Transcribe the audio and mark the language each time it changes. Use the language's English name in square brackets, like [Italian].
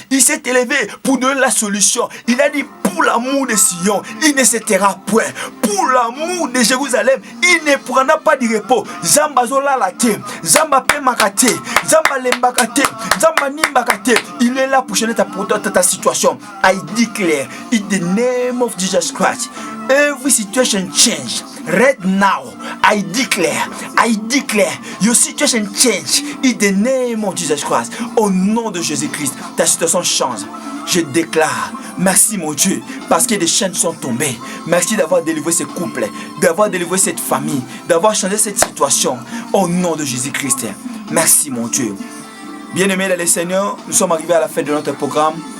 [French] Il s'est élevé pour donner la solution. Il a dit, pour l'amour de Sion, il ne s'éteindra point. Pour l'amour de Jérusalem, il ne prendra pas de repos. Zamba zola late, Zamba pe makate, Zamba lembakate, Zamba nimbakate. Il est là pour changer ta situation. [English] I declare in the name of Jesus Christ, every situation change right now. I declare your situation change in the name of Jesus Christ. [French] Au nom de Jésus-Christ, ta situation change. Je déclare, merci mon Dieu, parce que des chaînes sont tombées. Merci d'avoir délivré ce couple, d'avoir délivré cette famille, d'avoir changé cette situation. Au nom de Jésus-Christ, merci mon Dieu. Bien-aimés dans le Seigneur, nous sommes arrivés à la fin de notre programme.